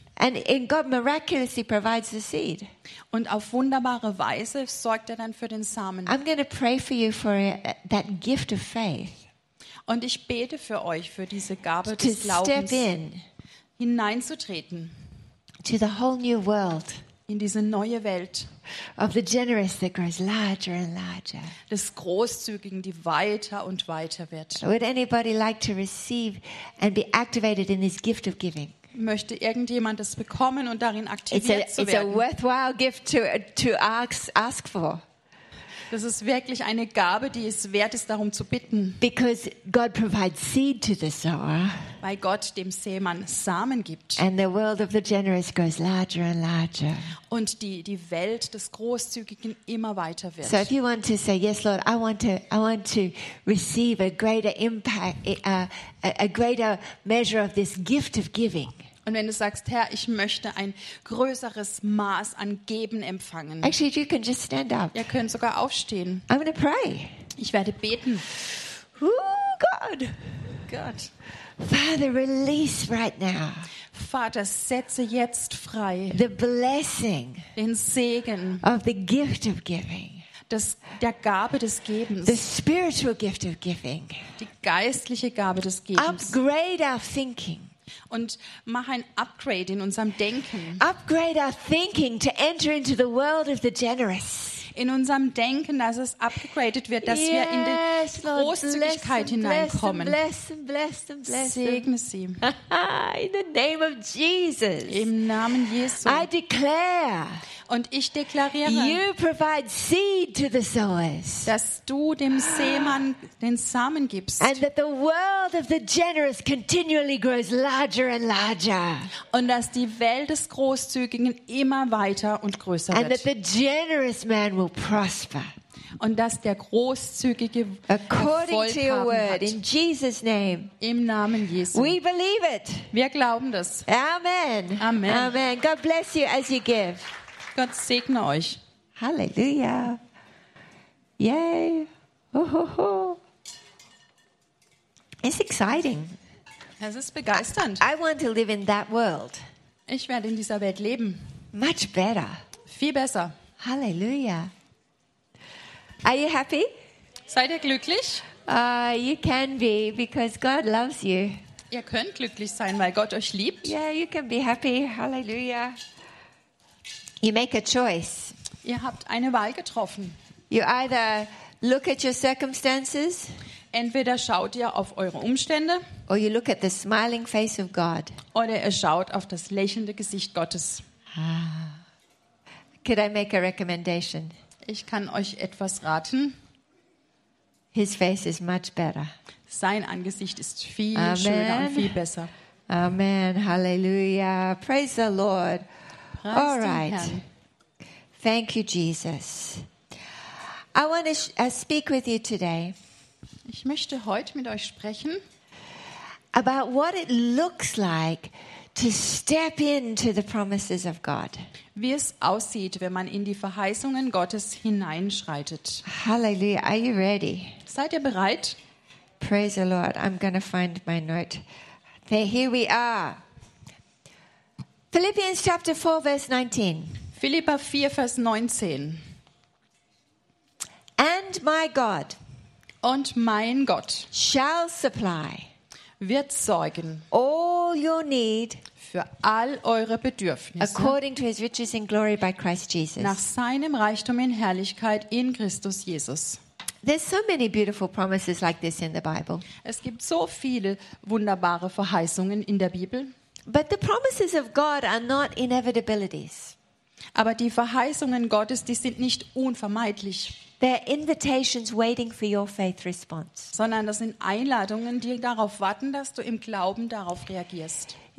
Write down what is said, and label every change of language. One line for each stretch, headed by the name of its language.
English: And in God miraculously provides the seed.
German: Und auf wunderbare Weise sorgt er dann für den Samen.
English: I'm going to pray for you for that gift of faith.
German: Und ich bete für euch für diese Gabe des Glaubens.
English: To step in.
German: Hineinzutreten.
English: To the whole new world.
German: In diese neue Welt.
English: Of the generous that grows larger and larger.
German: Des Großzügigen, die weiter und weiter wird.
English: Would anybody like to receive and be activated in this gift of giving?
German: Möchte irgendjemand es bekommen und darin aktiviert zu werden?
English: It's a worthwhile gift to ask for.
German: Das ist wirklich eine Gabe, die es wert ist, darum zu bitten.
English: Because God provides seed to the sower.
German: Weil Gott dem Sämann Samen gibt.
English: And the world of the generous grows larger and larger.
German: Und die Welt des Großzügigen immer weiter wird.
English: So if you want to say yes, Lord, I want to receive a greater impact, a greater measure of this gift of giving.
German: Und wenn du sagst, Herr, ich möchte ein größeres Maß an Geben empfangen.
English: Actually, you can just stand up.
German: Ihr könnt sogar aufstehen.
English: I'm going to pray.
German: Ich werde beten.
English: Oh God. God. Father, release right now.
German: Vater, setze jetzt frei.
English: The blessing.
German: Den Segen.
English: Of the gift of giving.
German: Der Gabe des Gebens.
English: The spiritual gift of giving.
German: Die geistliche Gabe des Gebens.
English: Upgrade our thinking.
German: Und mach ein Upgrade in unserem Denken.
English: Upgrade our thinking to enter into the world of the generous.
German: In unserem Denken, dass es upgraded wird, dass wir in die Großzügigkeit hineinkommen. Segne sie.
English: In the name of Jesus.
German: Im Namen Jesu.
English: I declare.
German: Und ich deklariere.
English: You provide seed to the sowers.
German: Dass du dem Sämann den Samen gibst.
English: And that the world of the generous continually grows larger and larger.
German: Und dass die Welt des Großzügigen immer weiter und größer wird.
English: And that the generous man will prosper.
German: Und dass der Großzügige
English: according
German: Erfolg
English: to your word In Jesus name.
German: Im Namen Jesu.
English: We believe it.
German: Wir glauben das.
English: Amen.
German: Amen.
English: Amen. God bless you as you give.
German: Gott segne euch.
English: Halleluja. Yay. Ho. It's exciting.
German: Es ist begeisternd.
English: I want to live in that world.
German: Ich werde in dieser Welt leben.
English: Much better.
German: Viel besser.
English: Halleluja. Are you happy?
German: Seid ihr glücklich?
English: You can be, because God loves you.
German: Ihr könnt glücklich sein, weil Gott euch liebt.
English: Yeah, you can be happy. Halleluja. You make a choice.
German: Ihr habt eine Wahl getroffen.
English: You either look at your circumstances.
German: Entweder schaut ihr auf eure Umstände.
English: Or you look at the smiling face of God.
German: Oder ihr schaut auf das lächelnde Gesicht Gottes.
English: Could I make a recommendation?
German: Ich kann euch etwas raten.
English: His face is much better.
German: Sein Angesicht ist viel Amen. Schöner und viel besser.
English: Amen. Hallelujah. Praise the Lord. All right. Thank you, Jesus. I want to speak with you today.
German: Ich möchte heute mit euch sprechen.
English: About what it looks like to step into the promises of God.
German: Wie es aussieht, wenn man in die Verheißungen Gottes hineinschreitet.
English: Hallelujah. Are you ready?
German: Seid ihr bereit?
English: Praise the Lord. I'm going to find my note. There, here we are. Philippians chapter 4 verse 19.
German: Philipper 4 vers 19.
English: And my God.
German: Und mein Gott.
English: Shall supply.
German: Wird sorgen.
English: All your need.
German: Für all eure Bedürfnisse.
English: According to his riches in glory by Christ Jesus.
German: Nach seinem Reichtum in Herrlichkeit in Christus Jesus.
English: There's so many beautiful promises like this in the Bible.
German: Es gibt so viele wunderbare Verheißungen in der Bibel.
English: But the promises of God are not inevitabilities.
German: Aber die Verheißungen Gottes, die sind nicht unvermeidlich.
English: They're invitations waiting for your faith response.
German: Sondern das sind Einladungen, die darauf warten, dass du im Glauben darauf reagierst.